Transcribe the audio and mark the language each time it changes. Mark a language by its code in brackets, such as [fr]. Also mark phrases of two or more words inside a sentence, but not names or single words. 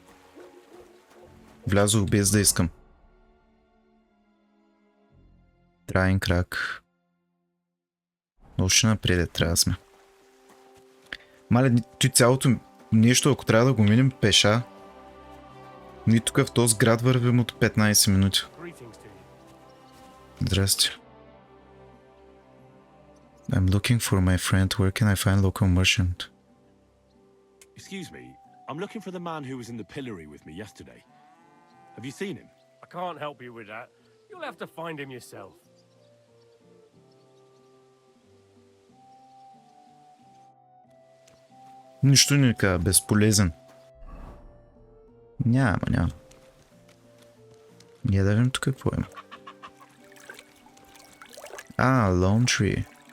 [bg] Влязох без да искам. Траен крак. Още напред трябва да сме. Мале, ти цялото нещо, ако трябва да го минем пеша, ние тук в този град вървим от 15 минути. Здрасти. [en] I'm looking for my friend. Where can I find local merchant? Excuse me, I'm looking for the man who was in the pillory with me yesterday. Have you seen him? I can't help you with that. You'll have to find him yourself. [bg] Нищо не казва, безполезен. Няма. Я да видим тук какво има. Laundry.